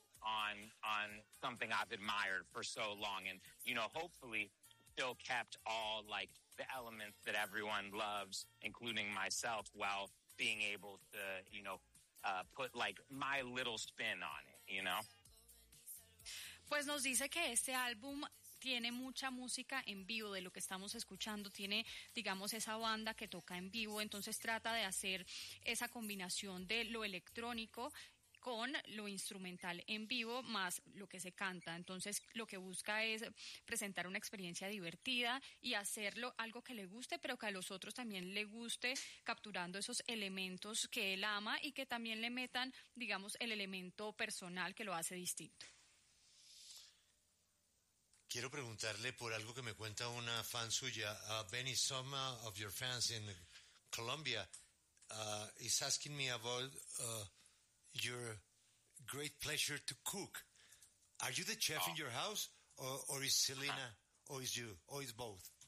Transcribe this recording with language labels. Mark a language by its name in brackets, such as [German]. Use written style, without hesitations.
[English] on something I've admired for so long, and you know, hopefully still kept all like the elements that everyone loves, including myself, while being able to, you know, put like my little spin on it, you know. [Spanish] Pues nos dice que este álbum tiene mucha música en vivo, de lo que estamos escuchando, tiene, digamos, esa banda que toca en vivo, entonces trata de hacer esa combinación de lo electrónico con lo instrumental en vivo más lo que se canta. Entonces lo que busca es presentar una experiencia divertida y hacerlo algo que le guste, pero que a los otros también le guste, capturando esos elementos que él ama y que también le metan, digamos, el elemento personal que lo hace distinto. Quiero preguntarle por algo que me cuenta una fan suya. [English] Benny, some of your fans in Colombia is asking me about your great pleasure to cook. Are you the chef in your house, or is Selena, or is you, or is both?